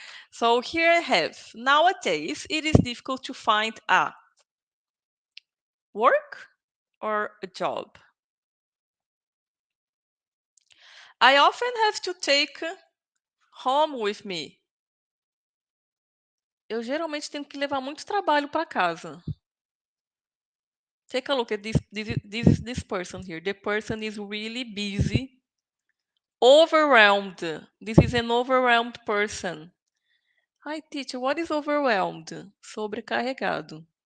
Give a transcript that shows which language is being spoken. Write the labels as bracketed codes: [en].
[en] So here I have, nowadays it is difficult to find a work or a job. I often have to take home with me. [pt] Eu geralmente tenho que levar muito trabalho para casa. [en] Take a look at this person here. The person is really busy, overwhelmed. This is an overwhelmed person. Hi, teacher, what is overwhelmed? [pt] Sobrecarregado.